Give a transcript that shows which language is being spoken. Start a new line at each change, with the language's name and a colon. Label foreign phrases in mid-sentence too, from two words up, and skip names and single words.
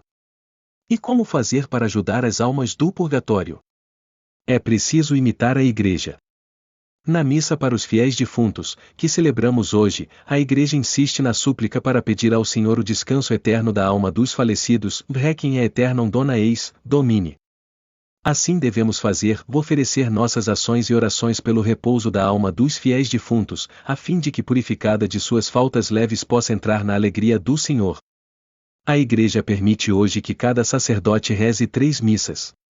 Portuguese: E como fazer para ajudar as almas do purgatório? É preciso imitar a Igreja. Na missa para os fiéis defuntos, que celebramos hoje, a Igreja insiste na súplica para pedir ao Senhor o descanso eterno da alma dos falecidos.
Latin: Requiem aeternam dona eis, Domine.
Portuguese: Assim devemos fazer, oferecer nossas ações e orações pelo repouso da alma dos fiéis defuntos, a fim de que purificada de suas faltas leves possa entrar na alegria do Senhor. A Igreja permite hoje que cada sacerdote reze 3 missas.